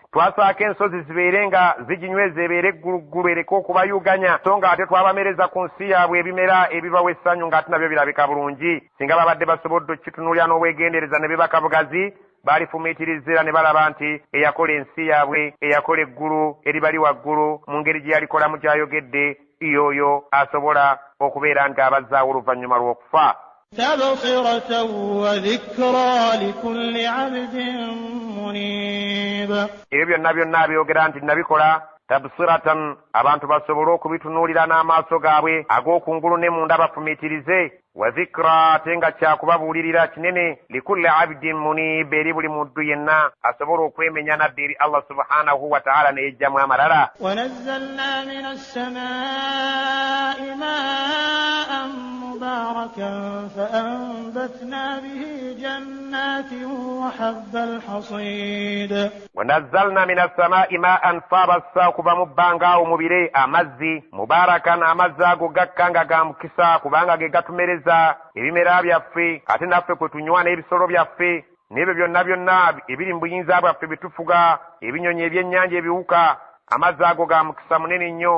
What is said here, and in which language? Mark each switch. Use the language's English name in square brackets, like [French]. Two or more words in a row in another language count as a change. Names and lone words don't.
[Ganda] Twasaako ensozi zibeere nga ziginyweza, ebeere egguluggulu ereke okubayuganya, so nga ate twabamereza ku nsi yaabwe ebimera ebibawa essanyu ng'ate nabyo birabika bulungi. Singa babadde basobodde okitunuulira n'obwegendereza ne bibaka bugazi, baalifumiitirizira ne balaba nti eyakola ensi yaabwe, eyakola eggulu eribali waggulu mu ngeri gye yalikolamu gy'ayogedde, yoyo asobola okubeera ng'abazzaawo oluvannyuma lw'okufa. [Arabic] تبصرة وذكرى لكل عبد منيب. [Ganda] ebyo byonna byonna abyogera nti nabikola tabsiratan, abantu basobole okubitunuulira n'amaaso gaabwe ag'okungulu ne munda bafumiitirize, [Arabic] وذكرى, [Ganda] ate nga kyakubabuulirira kinene, [Arabic] لكل عبد منيب, [Ganda] eri buli muntu yenna asobola okwemenya nadda eri Allah [Arabic] سبحانه وتعالى [Ganda] ne yejjamu amalala. [Arabic] ونزلنا من السماء ماء مباركا فأنبتنا به جنات وحب الحصيد. ونزلنا من السماء ماء فابسا [Ganda] kuba mu bbanga awo mubire amazzi mubarakan, amazzi ago gakkanga ga mukisa kubanga ge gatumereza ebimera byaffe, ate naffe kwe tunywa n'ebisolo byaffe. n'ebyo byonna ebiri mu buyinza bwaffe bitufuga, ebinyonyi ebyennyanja ebiwuka, amazzi ago ga mukisa munene nnyo.